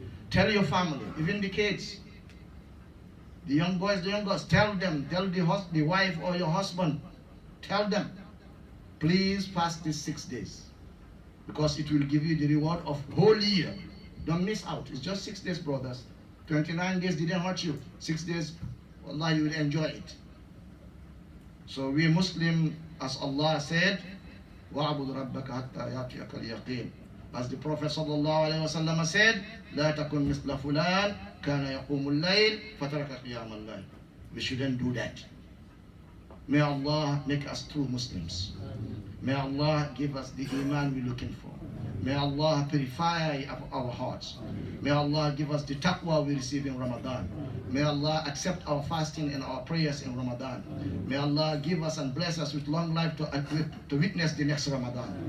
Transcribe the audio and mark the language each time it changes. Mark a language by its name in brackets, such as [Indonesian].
[English] Tell your family, even the kids, the young boys, the young girls, tell them, tell the wife or your husband, tell them, please fast these 6 days because it will give you the reward of whole year. Don't miss out. It's just 6 days, brothers. 29 days didn't hurt you. 6 days, Allah, you will enjoy it. So we Muslim, as Allah said, [Arabic] وَعْبُدْ رَبَّكَ حَتَّى يَأْتِيَكَ الْيَقِينُ. [English] As the Prophet ﷺ said, [Arabic] لَا تَكُنْ مِثْلَ فُلَانٍ كَانَ يَقُومُ اللَّيْلِ فَتَرَكَ قِيَامَ اللَّيْلِ. [English] We shouldn't do that. May Allah make us true Muslims. May Allah give us the iman we're looking for. May Allah purify our hearts. May Allah give us the taqwa we receive in Ramadan. May Allah accept our fasting and our prayers in Ramadan. May Allah give us and bless us with long life to witness the next Ramadan.